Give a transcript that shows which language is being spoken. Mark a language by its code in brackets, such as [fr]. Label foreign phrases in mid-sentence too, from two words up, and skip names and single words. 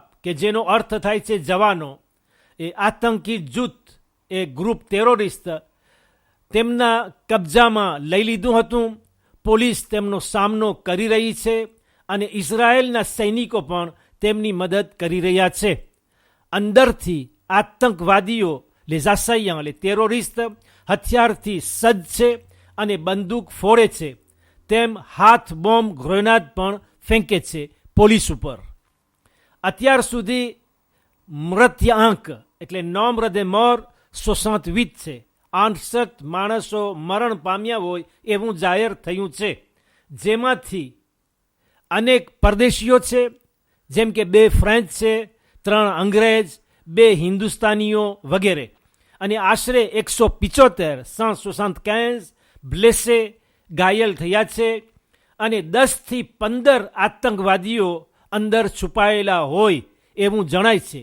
[gu] કે જેનો અર્થ થાય છે જવાનો, એ આતંકી જૂથ, એ [fr] groupe terroriste [gu] તેમના કબજામાં લઈ લીધું હતું. પોલીસ તેમનો સામનો કરી રહી છે અને ઇઝરાયેલના સૈનિકો પણ તેમની મદદ કરી રહ્યા છે. અંદરથી આતંકવાદીઓ [fr] les assaillants, les terroristes [gu] હથિયારથી સજ્જ છે અને બંદૂક ફોડે છે, તેમ હાથ બોમ્બ ગ્રેનાડ પણ ફેંકે છે પોલીસ ઉપર. અત્યાર સુધી મૃત્યાંક એટલે [fr] nombre de mort [gu] 68 છે. 68 માણસો મરણ પામ્યા હોય એવું જાહેર થયું છે, જેમાંથી અનેક પરદેશીઓ છે, જેમ કે 2 ફ્રેન્ચ છે, 3 અંગ્રેજ, 2 હિન્દુસ્તાનીઓ વગેરે. અને આશરે 175 બ્લેસે ઘાયલ થયા છે અને 10થી 15 આતંકવાદીઓ અંદર છુપાયેલા હોય એવું જણાય છે.